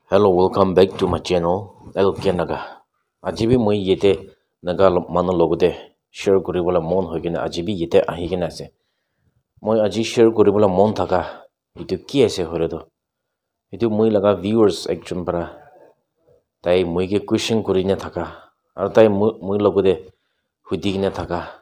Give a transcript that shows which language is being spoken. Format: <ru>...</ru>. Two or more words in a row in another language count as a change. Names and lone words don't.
<en>Hello, welcome back to my channel.</en> <nag>LK Naga. Ajibi moi yete naga mano logote share kuribola mon hoigina ajibi yete ahigina ase. Moi aji share kuribola mon thaka itu ki ase horedo. Itu moi laga viewers ekjon para tai moi ke question kurina thaka. Aru tai moi logote hudigina thaka.</nag>